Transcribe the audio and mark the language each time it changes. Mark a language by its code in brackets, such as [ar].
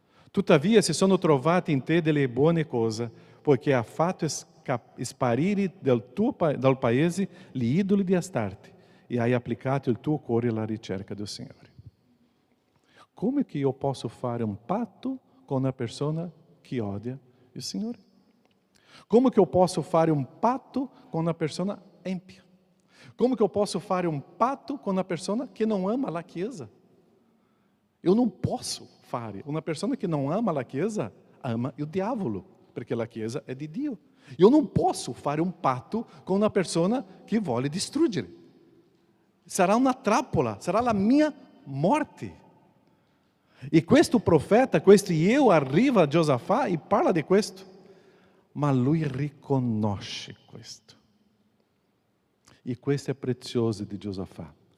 [it] Tuttavia si sono trovate in te delle buone cose, poiché ha fatto sparire dal paese gli idoli di Astarte e hai applicato il tuo cuore alla ricerca del Signore. Come che io posso fare un patto con una persona che odia il Signore? Come che [pt] eu posso [it] fare un patto [pt] com uma pessoa empia? Como que eu posso [it] fare [pt] um patto com uma pessoa que não ama a Chiesa? Eu não posso [it] fare. [pt] Uma pessoa que não ama a Chiesa ama o [it] diavolo, [pt] porque a Chiesa é [it] de Dio. [pt] Eu não posso [it] fare [pt] um patto com uma pessoa que [it] vuole distruggere. Sarà una trappola, sarà la mia morte. E questo profeta, questo Jehú arriva a Giosafat e parla di questo. Ma lui riconosce questo. E questo è prezioso di Giosafat.